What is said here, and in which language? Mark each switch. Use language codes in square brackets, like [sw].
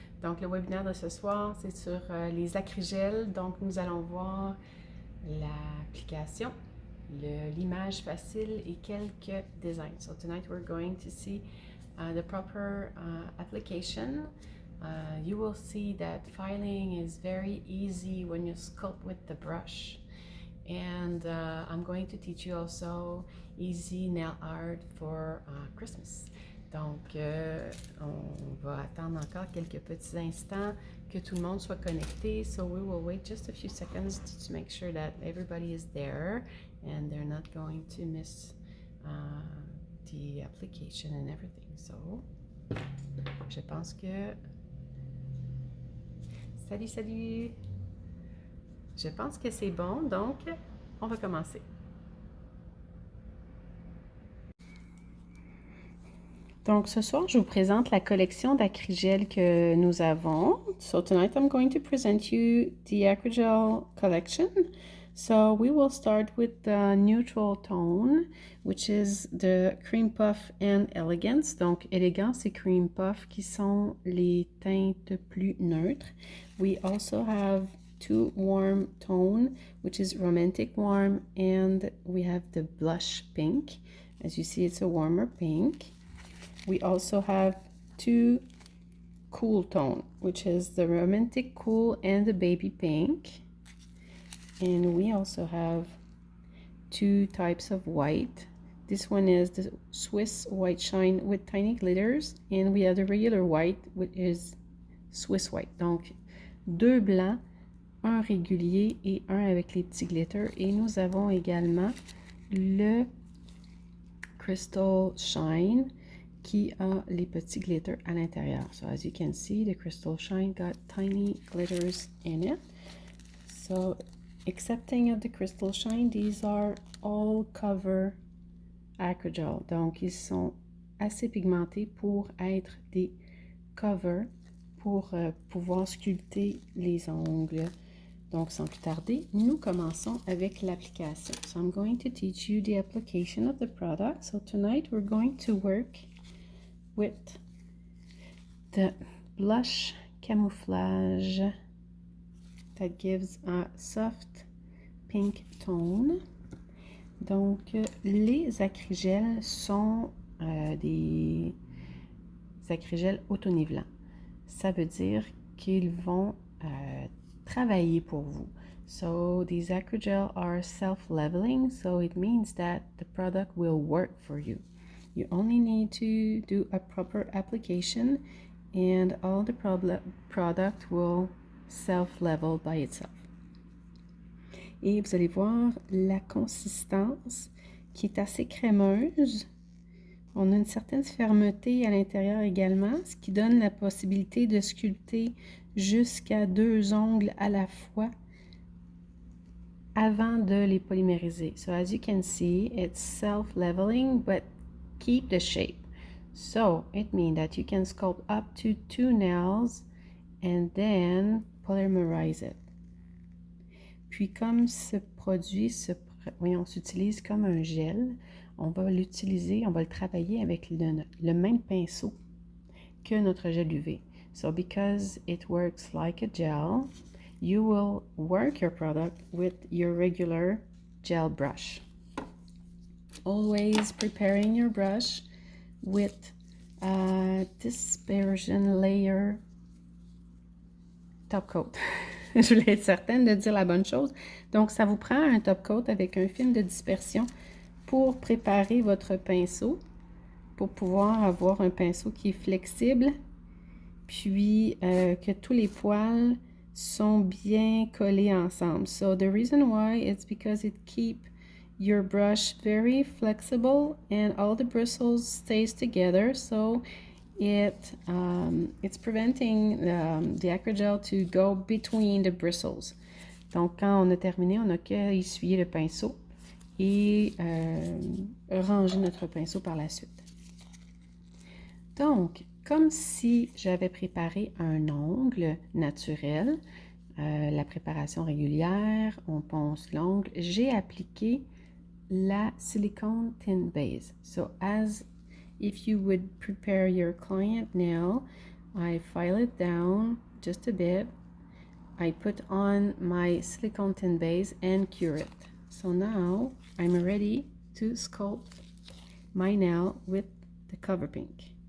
[fr] Donc le webinaire de ce soir, c'est sur les acrygels. Donc nous allons voir l'application, l'image facile et quelques designs. [en] So tonight we're going to see the proper application. You will see that filing is very easy when you sculpt with the brush. And I'm going to teach you also easy nail art for Christmas. [fr] Donc, on va attendre encore quelques petits instants que tout le monde soit connecté. [en] So we will wait just a few seconds to make sure that everybody is there and they're not going to miss the application and everything. [fr] So, je pense que... Salut, salut! Je pense que c'est bon, donc on va commencer. Donc, ce soir, je vous présente la collection d'acrygels que nous avons. [en] So, tonight I'm going to present you the Acrygel Collection. So, we will start with the neutral tone, which is the Cream Puff and Elegance. [fr] Donc, Elegance et Cream Puff qui sont les teintes plus neutres. [en] We also have two warm tone, which is Romantic Warm, and we have the Blush Pink. As you see, it's a warmer pink. We also have two cool tone, which is the Romantic Cool and the Baby Pink. And we also have two types of white. This one is the Swiss White Shine with tiny glitters, and we have the regular white, which is Swiss White. [fr] Donc, deux blancs, un régulier et un avec les petits glitters. Et nous avons également le Crystal Shine qui a les petits glitters à l'intérieur. [en] So as you can see, the Crystal Shine got tiny glitters in it. So excepting of the Crystal Shine, these are all cover Acrygel. [fr] Donc ils sont assez pigmentés pour être des covers pour pouvoir sculpter les ongles. Donc sans plus tarder, nous commençons avec l'application. [en] So I'm going to teach you the application of the product. So tonight we're going to work with the blush camouflage that gives a soft pink tone. [fr] Donc, les acrygels sont des acrygels auto-nivelants. Ça veut dire qu'ils vont travailler pour vous. [en] So, these acrygel are self-leveling, so it means that the product will work for you. You only need to do a proper application and all the product will self-level by itself. [fr] Et vous allez voir la consistance qui est assez crémeuse. On a une certaine fermeté à l'intérieur également, ce qui donne la possibilité de sculpter jusqu'à 2 ongles à la fois avant de les polymériser. [en] So as you can see, it's self-leveling, but keep the shape. So it means that you can sculpt up to 2 nails and then polymerize it. [fr] Puis comme ce produit s'utilise comme un gel, on va l'utiliser, on va le travailler avec le même pinceau que notre gel UV. [en] So because it works like a gel, you will work your product with your regular gel brush. Always preparing your brush with a dispersion layer top coat. [fr] Je voulais être certaine de dire la bonne chose. Donc, ça vous prend un top coat avec un film de dispersion pour préparer votre pinceau, pour pouvoir avoir un pinceau qui est flexible, puis que tous les poils sont bien collés ensemble. [en] So, the reason why it's because it keeps your brush very flexible and all the bristles stays together. So, it's preventing the acrygel to go between the bristles. [fr] Donc, quand on a terminé, on n'a qu'à essuyer le pinceau et ranger notre pinceau par la suite. Donc, comme si j'avais préparé un ongle naturel, la préparation régulière, on ponce l'ongle. J'ai appliqué la Silicone Tint Base. [en] So as if you would prepare your client nail, I file it down just a bit. I put on my silicone tint base and cure it. So now I'm ready to sculpt my nail with the cover pink.